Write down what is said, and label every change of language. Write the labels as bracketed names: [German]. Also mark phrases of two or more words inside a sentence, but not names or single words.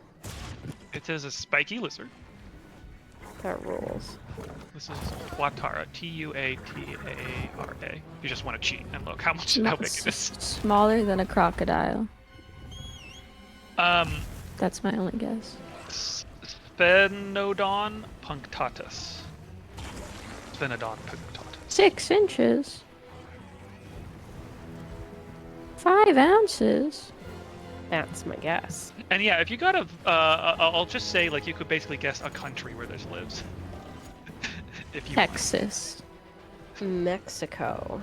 [English] It is a spiky lizard. That rules. This is Tuatara. Tuatara. You just want to cheat and look how big it is. Smaller than a crocodile. That's my only guess. Sphenodon punctatus. Sphenodon punctatus. 6 inches. 5 ounces. That's my guess. And yeah, if you got I'll just say like you could basically guess a country where this lives. If you Texas. Mexico.